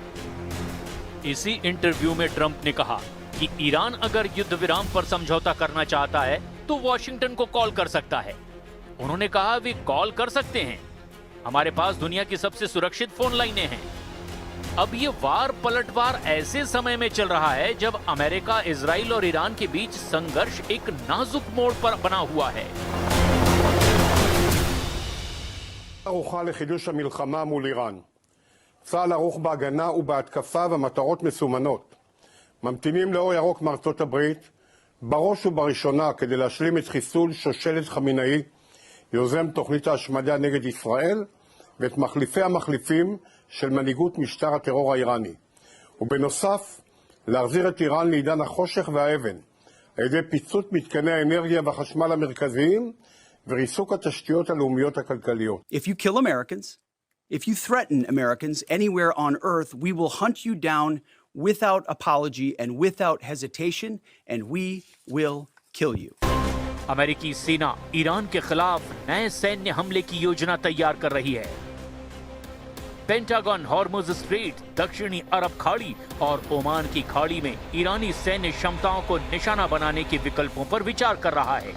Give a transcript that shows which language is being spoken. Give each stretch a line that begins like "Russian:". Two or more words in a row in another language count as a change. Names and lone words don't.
Hindi: इसी इंटरव्यू में ट्रंप ने कहा कि ईरान अगर युद्ध विराम पर समझौता करना चाहता है तो वॉशिंगटन को कॉल कर सकता है। उन्होंने कहा वे कॉल कर सकते हैं, हमारे पास दुनिया की सबसे सुरक्षित
English: phone lines
Hindi: हैं। अब ये वार पलटवार ऐसे समय में चल रहा है जब अमेरिका, इजराइल और ईरान के बीच संघर्ष एक नाजुक मोड़ पर बना हुआ है।
Hebrew: ערוכה לחידוש המלחמה מול איראן. צה"ל ערוך בהגנה ובהתקפה ומטרות מסומנות. ממתינים לאור ירוק מארצות הברית, בראש ובראשונה כדי להשלים את חיסול שושלת חמינאי, יוזם תוכנית ההשמדה נגד ישראל, ואת מחליפי המחליפים של מנהיגות משטר הטרור האיראני. ובנוסף, להחזיר את איראן לעידן החושך והאבן, על ידי פיצוץ מתקני האנרגיה והחשמל המרכזיים, וריסוק התשתיות הלאומיות הכלכליות.
English: If you kill Americans, if you threaten Americans anywhere on earth, we will hunt you down without apology and without hesitation, and we will kill you.
Hindi: अमेरिकी सेना ईरान के खिलाफ नए सैन्य हमले की योजना तैयार कर रही है। पेंटागन हॉर्मुज स्ट्रेट, दक्षिणी अरब खाड़ी और ओमान की खाड़ी में ईरानी सैन्य क्षमताओं को निशाना बनाने के विकल्पों पर विचार कर रहा है।